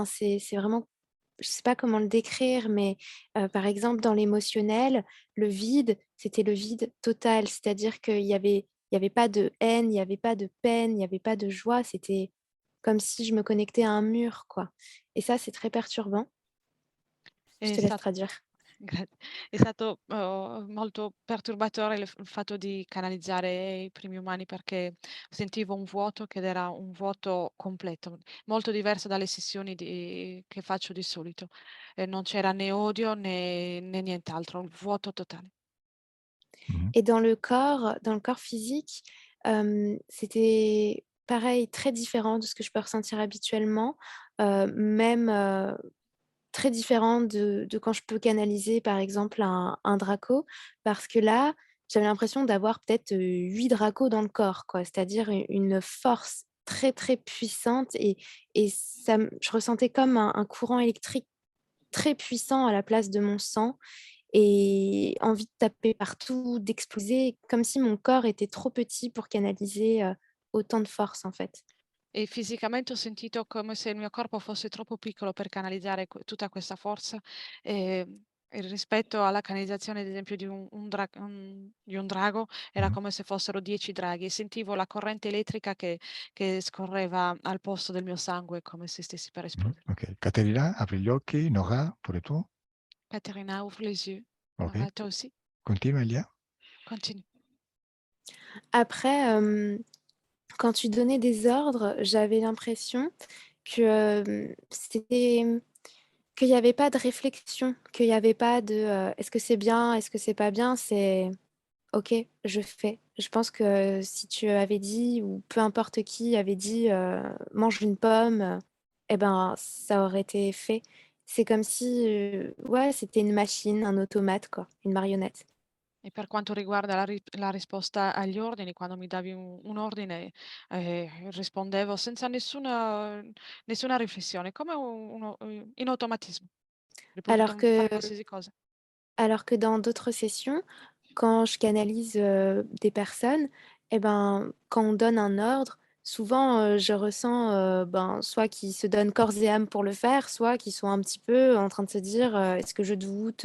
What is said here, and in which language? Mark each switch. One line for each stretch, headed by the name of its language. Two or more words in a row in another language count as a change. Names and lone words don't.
French: C'est vraiment je sais pas comment le décrire, mais par exemple, dans l'émotionnel, le vide, c'était le vide total. C'est-à-dire qu'il y avait pas de haine, il y avait pas de peine, il y avait pas de joie. C'était comme si je me connectais à un mur, quoi, et ça, c'est très perturbant. Je
Italian: È
French: te laisse
Italian: sta
French: traduire.
Italian: È stato, molto perturbatore il fatto di canalizzare i primi umani perché sentivo un vuoto che era un vuoto completo, molto diverso dalle sessioni che faccio di solito. Non c'era né odio né nient'altro, un vuoto totale. Mmh.
French: Et dans le corps physique, c'était pareil, très différent de ce que je peux ressentir habituellement, même, très différent de quand je peux canaliser, par exemple, un Draco. Parce que là, j'avais l'impression d'avoir peut-être, 8 Dracos dans le corps, quoi. C'est-à-dire une force très, très puissante, et je ressentais comme un courant électrique très puissant à la place de mon sang, et envie de taper partout, d'exploser, comme si mon corps était trop petit pour canaliser, autant de force, en fait.
Italian: E fisicamente ho sentito come se il mio corpo fosse troppo piccolo per canalizzare tutta questa forza, rispetto alla canalizzazione, ad esempio, di un drago, era Mh-mh. come se fossero 10 draghi e sentivo la corrente elettrica che scorreva al posto del mio sangue, come se stessi per esplodere. Okay. Caterina, apri gli occhi. Nora, pure tu.
French: Caterina, ouvre les yeux. OK. Toi aussi,
Italian: Continua Elia.
French: continue. Après, quand tu donnais des ordres, j'avais l'impression que, c'était qu'il y avait pas de réflexion, qu'il y avait pas de, «Est-ce que c'est bien? Est-ce que c'est pas bien?» C'est: «OK, je fais». Je pense que si tu avais dit, ou peu importe qui avait dit, «Mange une pomme», et ben, ça aurait été fait. C'est comme si, ouais, c'était une machine, un automate, quoi, une marionnette.
Italian: E per quanto riguarda la risposta agli ordini, quando mi davi un ordine, rispondevo senza nessuna riflessione, come in automatismo. Avrei
French: Alors
Italian: potuto
French: que
Italian: fare qualsiasi cosa.
French: Alors que dans d'autres sessions, quand je canalise, des personnes, et ben, quand on donne un ordre, souvent, je ressens, ben, soit qu'ils se donnent corps et âme pour le faire, soit qu'ils sont un petit peu en train de se dire, «Est-ce que je doute?